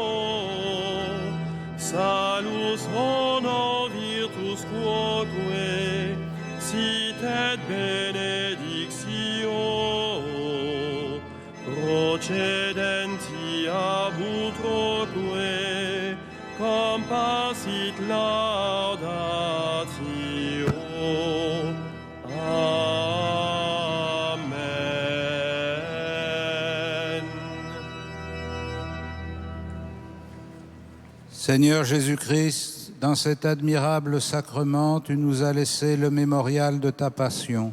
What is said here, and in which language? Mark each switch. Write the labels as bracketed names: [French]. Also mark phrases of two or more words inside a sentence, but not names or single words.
[Latin] salus honor virtus quoque sit et benedictio procedenti ab utroque compassit laudatio. Amen. [French] Seigneur Jésus-Christ, dans cet admirable sacrement, tu nous as laissé le mémorial de ta passion.